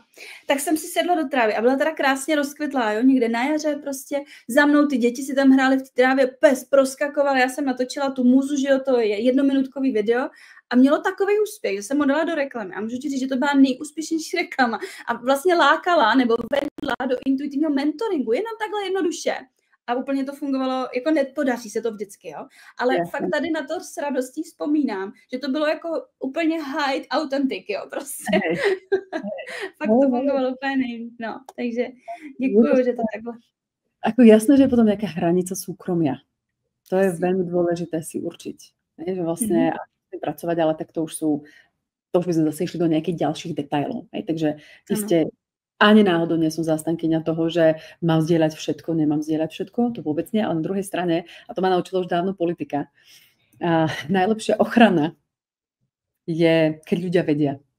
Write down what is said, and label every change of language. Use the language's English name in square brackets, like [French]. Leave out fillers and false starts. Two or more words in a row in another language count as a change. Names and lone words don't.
[Czech] Tak jsem si sedla do trávy a byla teda krásně rozkvetlá, jo, někde na jaře prostě za mnou ty děti si tam hrály v té trávě, pes proskakoval, já jsem natočila tu můzu, že jo, to je 1minutkový video a mělo takový úspěch, že jsem ho dala do reklamy a můžu ti říct, že to byla nejúspěšnější reklama a vlastně lákala nebo vedla do intuitivního mentoringu, jenom takhle jednoduše. A úplně to fungovalo, jako nepodaří se to vždycky, jo. Ale fakt tady na to s radostí vzpomínám, že to bylo jako úplně [English] high authentic, [Czech] jo, prostě. Fakt to fungovalo úplně nejvíc, no. Takže děkuju, že to takhle. [Slovak] Ako jasné, že je potom nejaká hranica súkromia. To je veľmi dôležité si určiť. Že vlastne pracovať, ale tak to už by sme zase išli do nejakých ďalších detailov. Takže ste ani náhodou nie som zástankyňa toho, že mám zdieľať všetko, nemám zdieľať všetko, to vôbec nie, ale na druhej strane, a to ma naučila už dávno politika, najlepšia ochrana je, keď ľudia vedia.